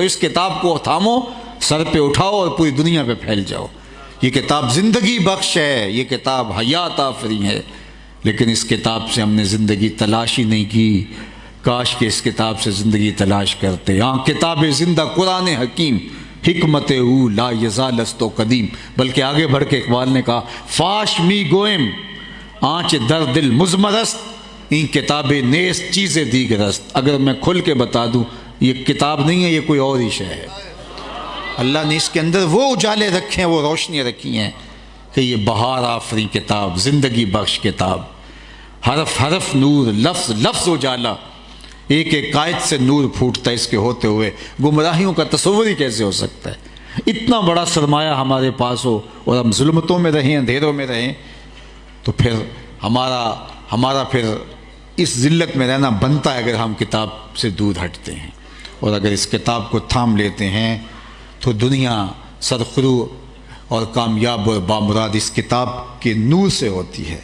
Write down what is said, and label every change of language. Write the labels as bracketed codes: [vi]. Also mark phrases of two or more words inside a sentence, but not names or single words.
[ur] اس کتاب کو تھامو، سر پہ اٹھاؤ اور پوری دنیا پہ پھیل جاؤ۔ یہ کتاب زندگی بخش ہے، یہ کتاب حیات آفریں ہے، لیکن اس کتاب سے ہم نے زندگی تلاش ہی نہیں کی۔ کاش کہ اس کتاب سے زندگی تلاش کرتے۔ [fa] ہاں کتاب زندہ قرآن حکیم، حکمت او لا یزال است و قدیم، [ur] بلکہ آگے بڑھ کے اقبال نے کہا [fa] فاش می گوئم آنچ در دل مزمرست، این کتاب نیست چیز دیگرست۔ [ur] اگر میں کھل کے بتا دوں یہ کتاب نہیں ہے، یہ کوئی اور ہی شے ہے۔ اللہ نے اس کے اندر وہ اجالے رکھے ہیں، وہ روشنیاں رکھی ہیں کہ یہ بہار آفری کتاب، زندگی بخش کتاب، حرف حرف نور، لفظ لفظ اجالا، ایک ایک قائد سے نور پھوٹتا ہے اس کے ہوتے ہوئے، گمراہیوں کا تصور ہی کیسے ہو سکتا ہے؟ اتنا بڑا سرمایہ ہمارے پاس ہو اور ہم ظلمتوں میں رہیں، اندھیروں میں رہیں، تو پھر ہمارا پھر اس ذلت میں رہنا بنتا ہے اگر ہم کتاب سے دور ہٹتے ہیں، اور اگر اس کتاب کو تھام لیتے ہیں تو دنیا سرخرو اور کامیاب اور بامراد اس کتاب کے نور سے ہوتی ہے۔